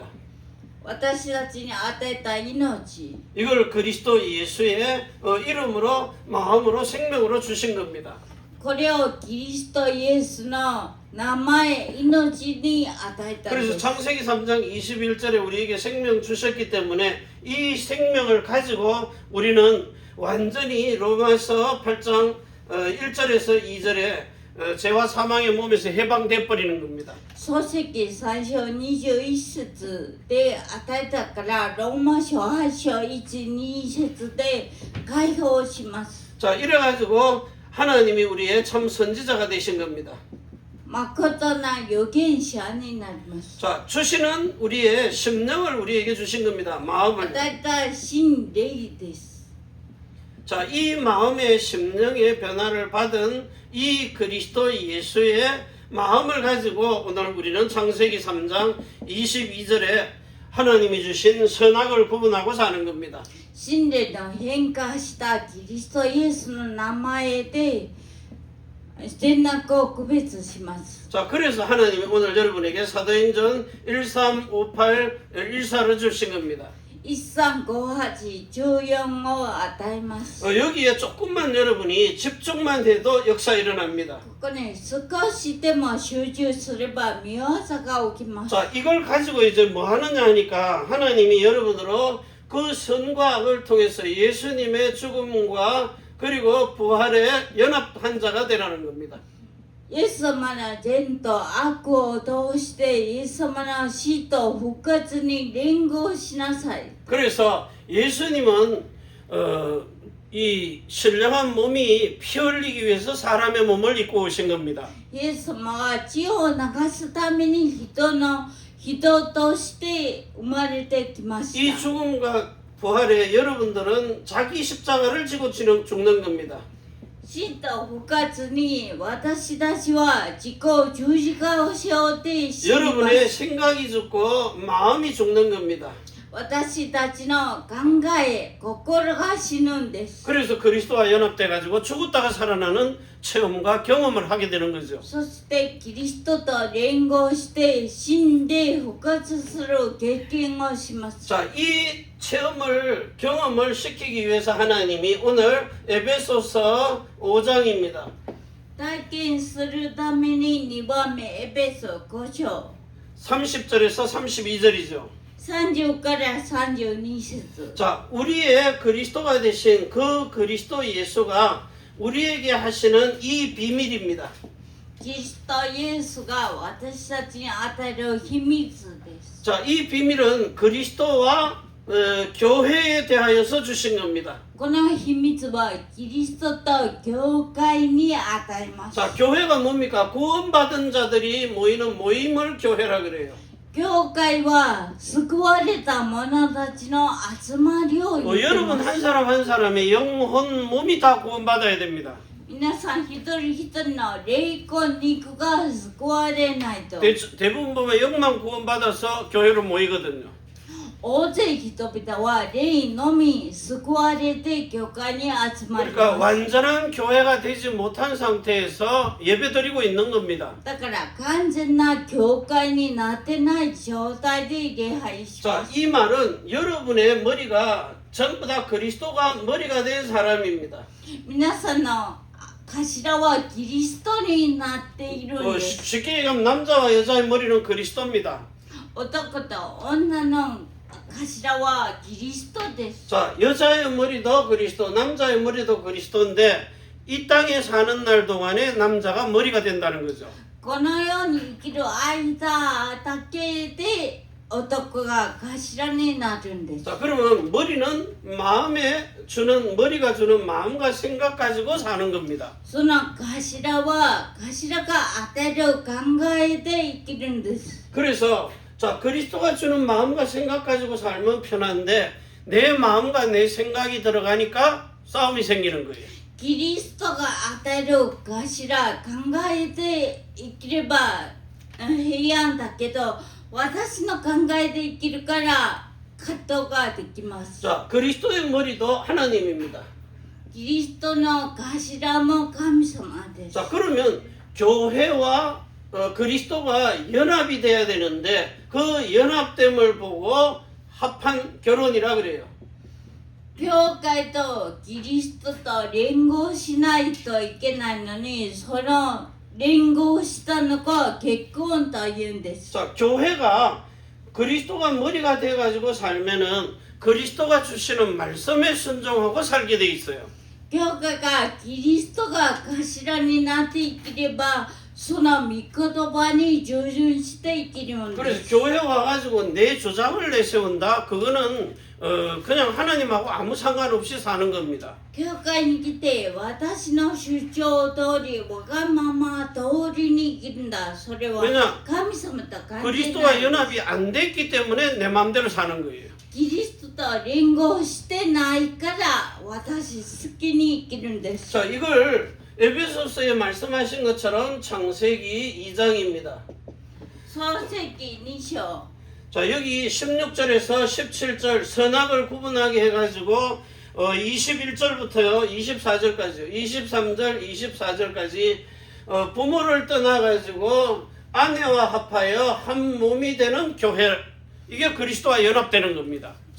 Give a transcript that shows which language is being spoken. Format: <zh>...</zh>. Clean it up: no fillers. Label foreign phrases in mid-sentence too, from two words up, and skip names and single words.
<ja>私たちに与えた命</ja> <ko>이걸 그리스도 예수의 이름으로 마음으로 생명으로 주신 겁니다.</ko> <ja>これをキリストイエスの名前命に与えたん</ja> <ko>그래서</ko> <ja>です</ja> <ko>창세기 3장 21절에 우리에게 생명 주셨기 때문에 이 생명을 가지고 우리는 완전히 로마서 8장 1절에서 2절에 죄와 사망의 몸에서 해방돼 버리는 겁니다.</ko> <ja>漱石3章21節で与えたからローマ書8章12節で解放します</ja> <ko>자, 이래 가지고 하나님이 우리의 참 선지자가 되신 겁니다.</ko> <ja>誠な預言者になります</ja> <ko>자, 주시는 우리의 심령을 우리에게 주신 겁니다. 마음을.</ko> <ja>与えた真霊です</ja> <ko>자, 이 마음의 심령의 변화를 받은 이 그리스도 예수의 마음을 가지고 오늘 우리는 창세기 3장 22절에 하나님이 주신 선악을 구분하고 사는 겁니다.</ko> <ja>真霊の変化したキリストイエスの名前で善悪を区別します</ja> <ko>자, 그래서 하나님이 오늘 여러분에게 사도행전 1358, 14를 주신 겁니다.</ko> <ja>135814 を与えます</ja> <ko>여기에 조금만 여러분이 집중만 해도 역사 일어납니다.</ko> <ja>ここね少しでも集中すれば見業が起きます</ja> <ko>자, 이걸 가지고 이제 뭐 하느냐 하니까 하나님이 여러분으로 그 선과 악을 통해서 예수님의 죽음과 그리고 부활의 연합한 자가 되라는 겁니다.</ko> <ja>イエス様の善と悪を通してイエス様の死と復活に連合しなさい</ja> <ko>그래서 예수님은 이 신령한 몸이 피 흘리기 위해서 사람의 몸을 입고 오신 겁니다.</ko> <ja>イエス様は血を流すために人として生まれてきま</ja> <ko>이</ko> <ja>した</ja> <ko>죽음과 부활에 여러분들은 자기 십자가를 지고 죽는 겁니다.</ko> <ja>死と復活に私たちは自己十字架を背負って死にま</ja> <ko>여러분의</ko> <ja>す</ja> <ko>생각이 죽고 마음이 죽는 겁니다.</ko> <ja>私たちの考え心が死ぬんです</ja> <ko>그래서 그리스도와 연합돼 가지고 죽었다가 살아나는 체험과 경험을 하게 되는 거죠.</ko> <ja>そしてキリストと連合して死んで復活する経験をします</ja> <ko>자, 이 체험을 경험을 시키기 위해서 하나님이 오늘 에베소서 5장입니다.</ko> <ja>体験するために2番目エペソ5章</ja> <ko>30절에서 32절이죠.</ko> <ja>30 から32節</ja> <ko>자, 우리의 그리스도가 되신 그 그리스도 예수가 우리에게 하시는 이 비밀입니다.</ko> <ja>キリストイエスが私たちに与える秘密です</ja> <ko>자, 이 비밀은 그리스도와 교회에 대하여서 주신 겁니다.</ko> <ja>この秘密はキリストと教会に与えます</ja> <ko>자, 교회가 뭡니까? 구원받은 자들이 모이는 모임을 교회라 그래요.</ko> <ja>教会は救われた者たちの集まりを言ってい</ja> <ko>여러분</ko> <ja>ます</ja> <ko>한 사람 한 사람의 영혼 몸이 다 구원받아야 됩니다.</ko> <ja>皆さん一人一人の霊魂肉が救われないと</ja> <ko>대부분 보면 영만 구원받아서 교회로 모이거든요.</ko> <ja>大勢人々は霊のみ救われて教会に集まり</ja> <ko>그러니까</ko> <ja>ます</ja> <ko>완전한 교회가 되지 못한 상태에서 예배드리고 있는 겁니다.</ko> <ja>だから完全な教会になってない状態で礼拝しま</ja> <ko>자,</ko> <ja>す</ja> <ko>이 말은 여러분의 머리가 전부 다 그리스도가 머리가 된 사람입니다.</ko> <ja>皆さんの頭はキリストになっているんです</ja> <ko>쉽게 얘기하면 남자와 여자의 머리는 그리스도입니다.</ko> <ja>男と女の頭はキリストです</ja> <ko>자, 여자의 머리도 그리스도, 남자의 머리도 그리스도인데 이 땅에 사는 날 동안에 남자가 머리가 된다는 거죠.</ko> <ja>この世に生きる間だけで男が頭になるんです</ja> <ko>자, 그러면 머리는 머리가 주는 마음과 생각 가지고 사는 겁니다.</ko> <ja>その頭は頭が与える考えで生きるんです</ja> <ko>그래서 자, 그리스도가 주는 마음과 생각 가지고 살면 편한데 내 마음과 내 생각이 들어가니까 싸움이 생기는 거예요.</ko> <ja>キリストが与える頭考えで生きれば平安だけど私の考えで生きるから葛藤ができます</ja> <ko>자, 그리스도의 머리도 하나님입니다.</ko> <ja>キリストの頭も神様です</ja> <ko>자, 그러면 교회와 그리스도가 연합이 돼야 되는데 그 연합됨을 보고 합한 결혼이라 그래요.</ko> <ja>教会とキリストと連合しないといけないのに、その連合したのが結婚というんです。</ja> <ko>자, 교회가 그리스도가 머리가 돼가지고 살면은 그리스도가 주시는 말씀에 순종하고 살게 돼 있어요.</ko> <ja>教会がキリストが頭になって生きれば、その御言葉に従順して生きるんで</ja> <ko>그래서</ko> <ja>す。</ja> <ko>교회 와가지고 내 주장을 내세운다. 그거는 그냥 하나님하고 아무 상관없이 사는 겁니다.</ko> <ja>教会に来て私の主張通り、わがまま通りに生きるんだ。それは</ja> <ko>왜냐</ko> <ja>神様と関係ない</ja> <ko>그리스도와 연합이 안 됐기 때문에 내 마음대로 사는 거예요.</ko> <ja>キリストと連合してないから私好きに生きるんです。</ja> <ko>자, 이걸 에베소서에 말씀하신 것처럼 창세기 2장입니다.</ko> <ja>創世記2章</ja> <ko>자, 여기 16절에서 17절 선악을 구분하게 해가지고 21절부터요 24절까지요 23절 24절까지 부모를 떠나가지고 아내와 합하여 한 몸이 되는 교회, 이게 그리스도와 연합되는 겁니다.</ko>